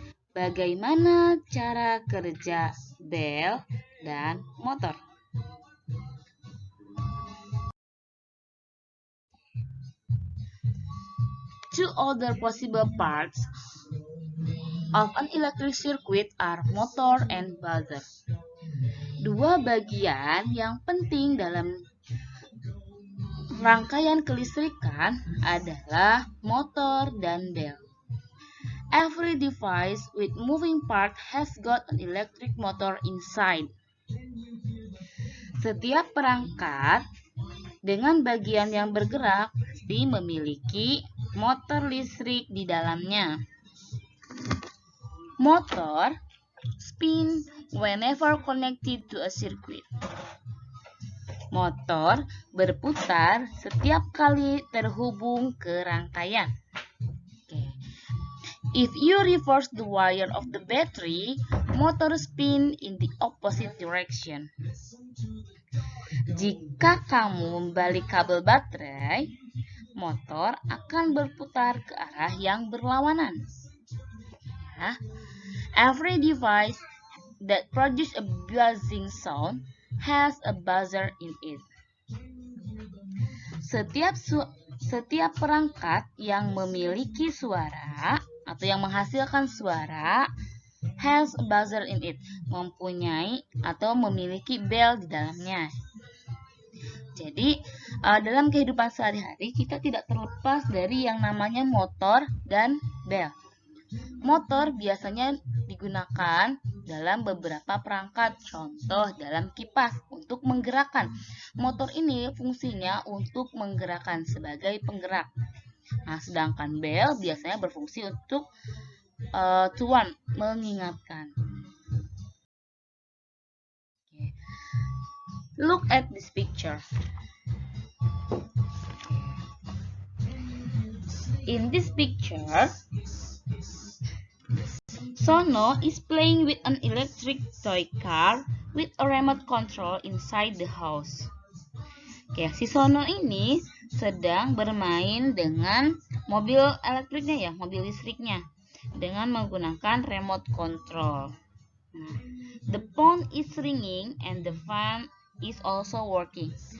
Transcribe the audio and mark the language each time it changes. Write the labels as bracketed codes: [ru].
[id] Bagaimana cara kerja bel dan motor? [en] Two other possible parts of an electric circuit are motor and buzzer. [id] Dua bagian yang penting dalam rangkaian kelistrikan adalah motor dan bel. [en] Every device with moving part has got an electric motor inside. [id] Setiap perangkat dengan bagian yang bergerak pasti memiliki motor listrik di dalamnya. [en] Motor spin whenever connected to a circuit. [id] Motor berputar setiap kali terhubung ke rangkaian. [en] If you reverse the wire of the battery, motor spin in the opposite direction. [id] Jika kamu membalik kabel baterai, motor akan berputar ke arah yang berlawanan. [en] Every device that produces a buzzing sound has a buzzer in it. [id] Setiap perangkat yang memiliki suara atau yang menghasilkan suara [en] has a buzzer in it, [id] mempunyai atau memiliki bel di dalamnya. Jadi, dalam kehidupan sehari-hari kita tidak terlepas dari yang namanya motor dan bel. Motor biasanya digunakan dalam beberapa perangkat, contoh dalam kipas untuk menggerakkan. Motor ini fungsinya untuk menggerakkan sebagai penggerak. Nah, sedangkan bel biasanya berfungsi untuk tuan, mengingatkan. [en] Look at this picture. In this picture, Sono is playing with an electric toy car with a remote control inside the house. [id] Si Sono ini sedang bermain dengan mobil elektriknya mobil listriknya dengan menggunakan remote control. [en] The phone is ringing and the fan is also working.